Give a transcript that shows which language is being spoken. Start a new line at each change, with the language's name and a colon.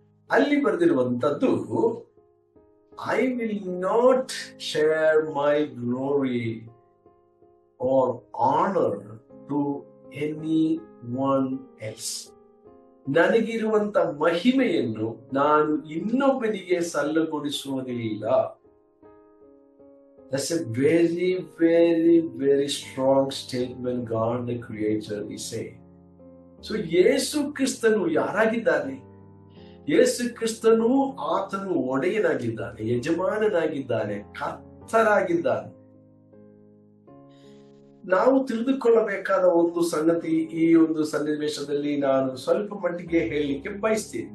Kannada: ಅಲ್ಲಿ ಬರೆದಿರುವಂತದ್ದು,
English: I will not share my glory or honour to anyone else.
Kannada: ನನಗಿರುವಂತ ಮಹಿಮೆಯನ್ನು ನಾನು ಇನ್ನೊಬ್ಬನಿಗೆ ಸಲ್ಲಗೊಳಿಸುವುದಿಲ್ಲ.
English: That's a very, very, very strong statement God the Creator is saying.
Kannada: So ಯೇಸು ಕ್ರಿಸ್ತನು ಯಾರಾಗಿದ್ದಾನೆ? ಯೇಸು ಕ್ರಿಸ್ತನು ಆತನು ಒಡೆಯನಾಗಿದ್ದಾನೆ, ಯಜಮಾನನಾಗಿದ್ದಾನೆ, ಕರ್ತರಾಗಿದ್ದಾನೆ. ನಾವು ತಿಳಿದುಕೊಳ್ಳಬೇಕಾದ ಒಂದು ಸಂಗತಿ ಈ ಒಂದು ಸನ್ನಿವೇಶದಲ್ಲಿ ನಾನು ಸ್ವಲ್ಪ ಮಟ್ಟಿಗೆ ಹೇಳಲಿಕ್ಕೆ ಬಯಸ್ತೀನಿ.